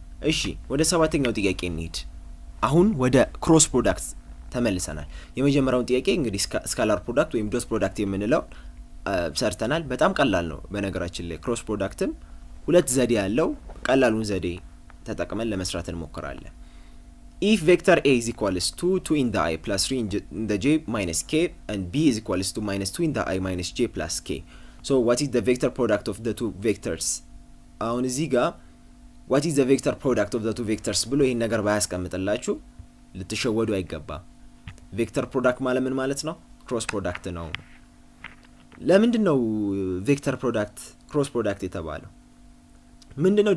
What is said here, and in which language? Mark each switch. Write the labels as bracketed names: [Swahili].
[Amharic] እሺ ወደ ሰባተኛው ጥያቄ እንሂድ። አሁን ወደ ክሮስ ፕሮዳክት ተመልሰናል። የመጀመሪያውን ጥያቄ እንግዲህ ስካላር ፕሮዳክት ወይም ዶት ፕሮዳክት የምንለው ሰርተናል። በጣም ቀላል ነው በነገራችን ላይ። ክሮስ ፕሮዳክትም ሁለት ዘዴ ያለው ቀላሉን ዘዴ ተጠቅመን ለመስራት እንሞክራለን። [English] If vector A is equals to 2 in the I plus 3 in the j minus k and B is equals to minus 2 in the I minus j plus k. So what is the vector product of the two vectors? [Amharic] አሁን እዚህ ጋር [English] what is the vector product of the two vectors [Amharic] ብሎ ይሄን ነገር ባያስቀምጥላችሁ ልትሸወዱ አይገባም። ቬክተር ፕሮዳክት ማለት ምን ማለት ነው? ክሮስ ፕሮዳክት ነው። ለምንድን ነው ቬክተር ፕሮዳክት ክሮስ ፕሮዳክት የተባለው? ምንድነው?